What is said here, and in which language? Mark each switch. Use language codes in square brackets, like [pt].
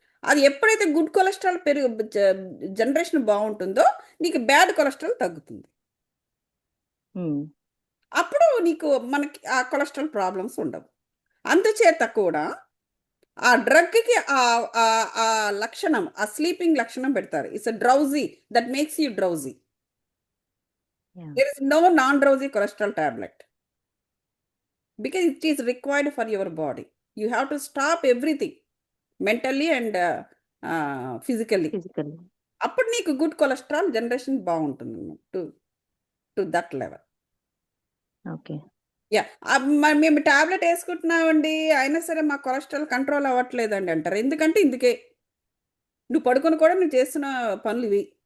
[te] అది ఎప్పుడైతే good cholesterol generation బాగుంటుందో నీకు బ్యాడ్ కొలెస్ట్రాల్ తగ్గుతుంది. అప్పుడు నీకు మనకి ఆ కొలెస్ట్రాల్ ప్రాబ్లమ్స్ ఉండవు. అందుచేత కూడా ఆ డ్రగ్కి ఆ లక్షణం, ఆ స్లీపింగ్ లక్షణం పెడతారు. [en] It's a drowsy that makes you drowsy. There is no non-drowsy cholesterol tablet because it is required for your body. You have to stop everything mentally and physically. Physical. [te] అప్పుడు నీకు గుడ్ కొలెస్ట్రాల్ జనరేషన్ బాగుంటుంది [en] To that level. Okay. [te] Yeah, మేము tablet వేసుకుంటున్నామండి అయినా సరే మా cholesterol control అవ్వట్లేదండి అంటారు. ఎందుకంటే ఇందుకే నువ్వు పడుకొని కూడా నువ్వు చేస్తున్న పనులు ఇవి.